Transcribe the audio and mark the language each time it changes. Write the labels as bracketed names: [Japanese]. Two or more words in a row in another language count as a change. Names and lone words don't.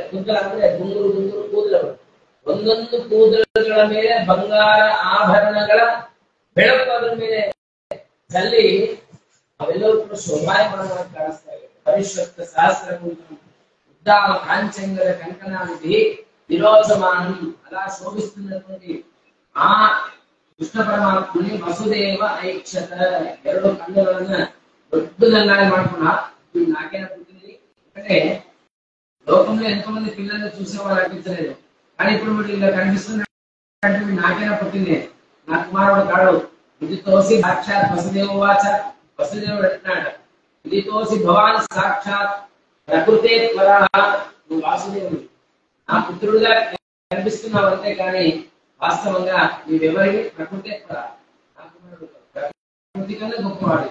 [Kannada] ಕುಂತಲ ಅಂದ್ರೆ ಗುಂಗುರು ಗುಂಗುರು ಕೂದಲಗಳು, ಒಂದೊಂದು ಕೂದಲುಗಳ ಮೇಲೆ ಬಂಗಾರ ಆಭರಣಗಳ ಬೆಳಕು ಅದರ ಮೇಲೆ ಚಲ್ಲಿ ಅವೆಲ್ಲವೂ ಕೂಡ ಶೋಭಾಯಮಾನವಾಗಿ ಕಾಣಿಸ್ತಾ ಇದೆ. [Sanskrit] ಪರಿಶ್ರುತ ಸಹಸ್ರ ಕುಂತಲಂ ಉದ್ದಾಮ ಕಾಂಚಂಗದ ಕಂಕಣಾದಿಭಿಃ ವಿರೋಚಮಾನಂ, [Kannada] ಅలా ಶೋಭಿಸುತ್ತಿರುವಂತೆ ಆ ಕೃಷ್ಣ ಪರಮಾತ್ಮನೇ [Sanskrit] ವಸುದೇವ ಐಕ್ಷತ, [Kannada] 2 ಕಣ್ಣುಗಳನ್ನ ದೊಡ್ಡದನ್ನಾಗಿ ಮಾಡ್ಕೊಂಡ. [Telugu] ఈ నాకేనా పుట్టింది అంటే లోకంలో ఎంతో మంది పిల్లల్ని చూసేవాళ్ళు అనిపించలేదు, కానీ ఇప్పుడు వీడు ఇలా కనిపిస్తుంది అంటే నాకేనా పుట్టింది, నా కుమారుడు కాడు. [Sanskrit] ఇది తోసి సాక్షాత్ వసుదేవ వాచ [Telugu] వసుదేవుడు అంటున్నాడు, [Sanskrit] ఇదితోసి భవాన్ సాక్షాత్ ప్రకృతే త్వరః, [Telugu] నువ్వు వాసుదేవుడు నా పుత్రుడుగా కనిపిస్తున్నావు అంతే కానీ వాస్తవంగా నీవెవరిని [Sanskrit] ప్రకృతే త్వరః, [Telugu] ప్రకృతి కన్నా గొప్పవాడు.